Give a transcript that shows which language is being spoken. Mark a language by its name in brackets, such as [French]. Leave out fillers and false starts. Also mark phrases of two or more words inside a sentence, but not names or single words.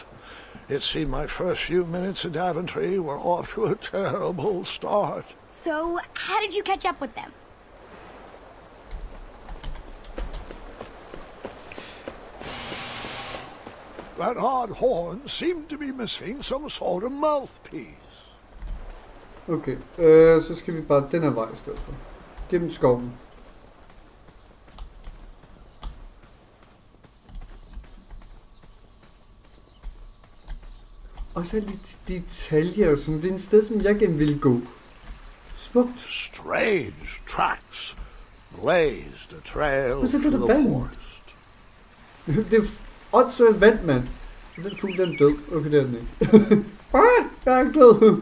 [English] It seemed my first few minutes in Daventry were off to a terrible start. So, how did you catch up with them? That odd horn seemed to be missing some sort of mouthpiece. [Danish] Okay, så skal vi bare den her vej i stedet for. Gennem skoven. Og så lidt detaljer og sådan. Det er en sted, som jeg gerne ville gå. Smukt. [English] Strange tracks blazed a trail [Danish] Hvad så [English] through [Danish] det der [English] the [Danish] vand? [English] forest. [Danish] Det er åndssvagt vand, mand. Den fugl, den er død. Okay, det er den ikke. Jeg er ikke død.